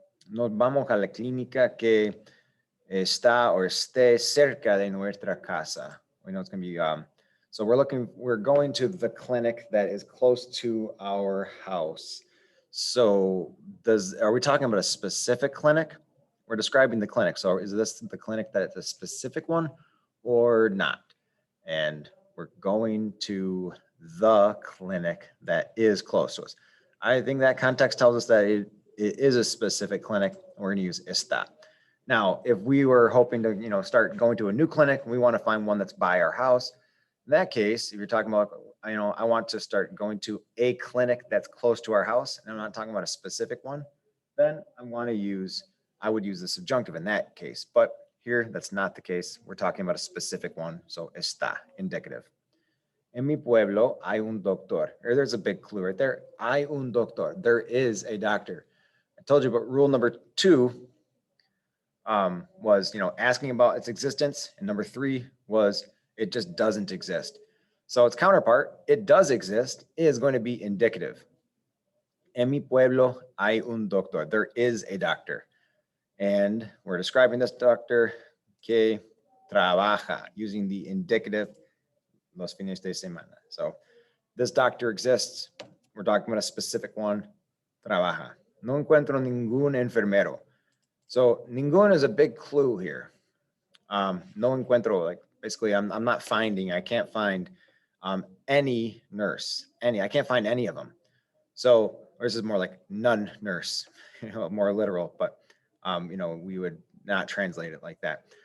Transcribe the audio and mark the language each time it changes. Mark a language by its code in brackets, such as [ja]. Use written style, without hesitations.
[es] Nos vamos a la clínica que está o esté cerca de nuestra casa. [en] We know it's going to be, so we're going to the clinic that is close to our house. So are we talking about a specific clinic? We're describing the clinic. So is this the clinic that it's a specific one or not? And we're going to the clinic that is close to us. I think that context tells us that it is a specific clinic. We're going to use está. Now, if we were hoping to, start going to a new clinic, we want to find one that's by our house. In that case, if you're talking about, I want to start going to a clinic that's close to our house, and I'm not talking about a specific one, then I would use the subjunctive in that case. But here, that's not the case. We're talking about a specific one. So está, indicative. [es] En mi pueblo hay un doctor. [en] There's a big clue right there. [es] Hay un doctor. [en] There is a doctor. I told you about rule number 2 was, asking about its existence. And number 3 was it just doesn't exist. So its counterpart, it does exist, is going to be indicative. [es] En mi pueblo hay un doctor. [en] There is a doctor. And we're describing this doctor [es] que trabaja [en] using the indicative [es] los fines de semana. [en] So this doctor exists. We're talking about a specific one. [es] Trabaja. No encuentro ningún enfermero. [en] So ningún is a big clue here. No encuentro, like basically I'm not finding, I can't find any nurse, I can't find any of them. So this is more like none nurse, more literal, but we would not translate it like that.